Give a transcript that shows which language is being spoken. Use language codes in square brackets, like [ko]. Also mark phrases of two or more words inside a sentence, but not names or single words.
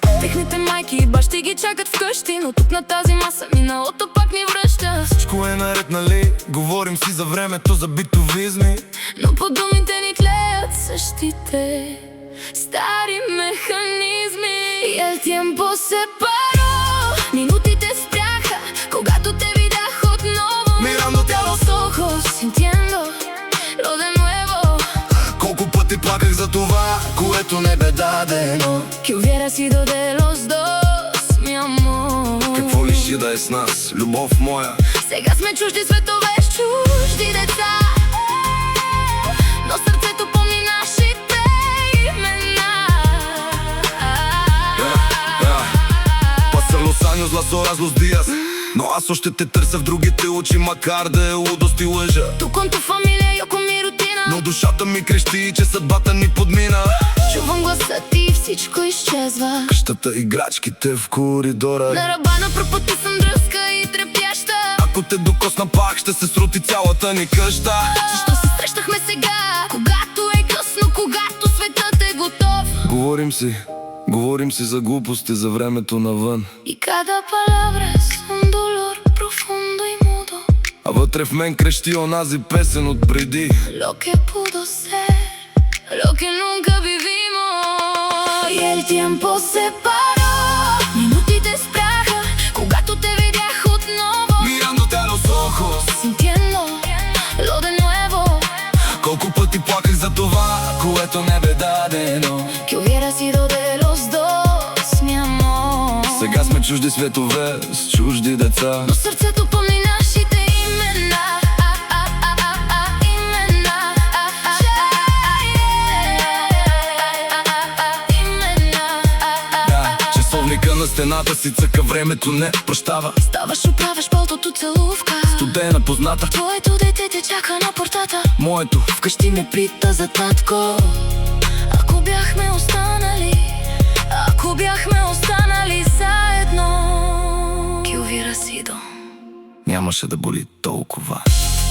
[bg] Техните майки и бащи ги чакат вкъщи, но тук на тази маса миналото пак ни връща. Всичко е наред, нали? Говорим си за времето, за битовизми, но по думите ни тлеят същите стари механизми. [es] И el tiempo se paró, [bg] минутите спряха, когато те видях отново. [es] Mirándote a los ojos, sintiendo lo de nuevo. [bg] Колко пъти плаках за това, което не бе дадено. [es] Que hubiera sido de los dos, mi amor. [bg] Какво лиши да е с нас, любов моя? Сега сме чужди светове с чужди деца, но сърцето помни нашите имена. [es] Pasan los años, las horas, los días, [bg] но аз още те търся в другите очи, макар да е лудост и лъжа. [es] Tu con tu familia, yo con mi rutina, [bg] Но душата ми крещи, че съдбата ни подмина. Чувам гласа ти и всичко изчезва. Къщата, играчките в коридора. На ръба на пропъти съм дръзка и трепяща. Ако те докосна пак, ще се срути цялата ни къща. Защо се срещахме сега, когато е късно, когато светът е готов? Говорим си за глупости, за времето навън. [es] И cada palabra es un dolor profundo y mudo. [bg] А вътре в мен крещи онази песен от преди. [es] Lo que pudo ser, lo que nunca vivimos. Y el tiempo se paró, [bg] минутите спряха, когато те видях отново. [es] Mirándote a los ojos, Sintiendo lo de nuevo. [bg] колко пъти плаках за това, което не бе дадено. [es] Que hubiera sido de los dos, mi amor. [bg] Сега сме чужди светове с чужди деца, но сърцето помни нашите имена. Часовника на стената си цъка, времето не прощава. Ставаш, оправяш пълтото целувка, Студена позната, твоето дете те чака на портата. моето Вкъщи ме пита за татко. Ако бяхме останали заедно, [es] que hubiera sido. [bg] нямаше да боли толкова.